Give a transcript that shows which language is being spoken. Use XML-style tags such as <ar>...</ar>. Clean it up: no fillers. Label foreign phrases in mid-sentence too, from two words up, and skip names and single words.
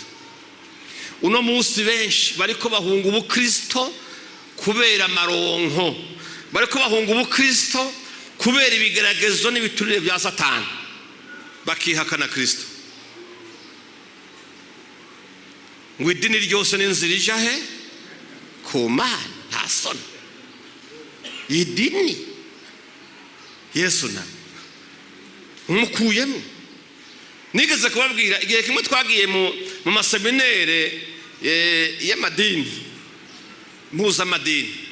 <rn>Uno munsi benshi bariko bahunga ubukristo kubera amaronko, bariko bahunga ubukristo kubera ibigeragezo n'ibiturire bya Satani, bakihakana Kristo. Ngo idini ryose n'inzira ija he? Ku Mana. Nta soni idini Yesu na umukuyemo. Nigeze kubabwira igihe kimwe twagiye mu maseminere y'amadini, mpuzamadini.</rn>